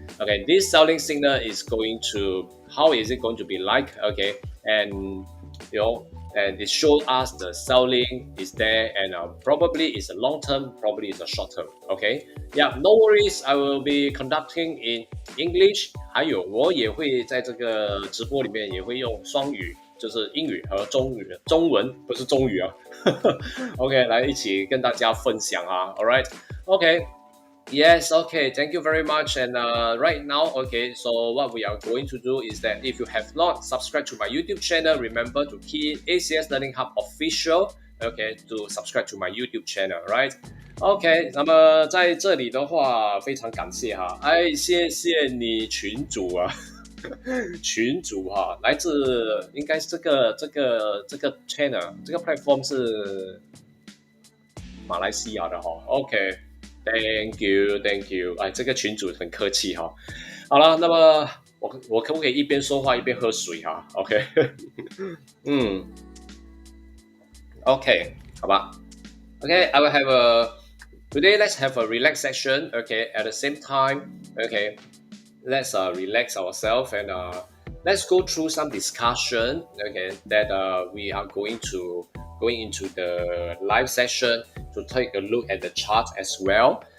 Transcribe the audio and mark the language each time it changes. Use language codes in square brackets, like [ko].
[en] Okay, this selling signal is going to, how is it going to be like, okay, and and it shows us the selling is there and probably it's a long term, probably it's a short term. Okay, yeah, no worries. I will be conducting in English. [zh] 还有我也会在这个直播里面也会用双语，就是英语和中文不是中语啊。 OK， 来一起跟大家分享啊。 [en] All right, OK。Yes, okay, thank you very much. And right now, okay, so what we are going to do is that if you have not subscribed to my YouTube channel, remember to key ACS Learning Hub Official, okay, to subscribe to my YouTube channel, right? [zh] OK， 那么在这里的话，非常感谢哈，谢谢你群主啊，群主哈，来自应该是这个 channel， 这个 platform 是马来西亚的哈 ，OK。 [en] Thank you， [zh] 哎，这个群主很客气哈。好了，那么我可不可以一边说话一边喝水哈 ？OK， OK， 好吧。 [en] OK，I will have today. Let's have a relax session. Okay, at the same time, okay, let's relax ourselves and let's go through some discussion. Okay, that we are going into the live session to take a look at the chart as well.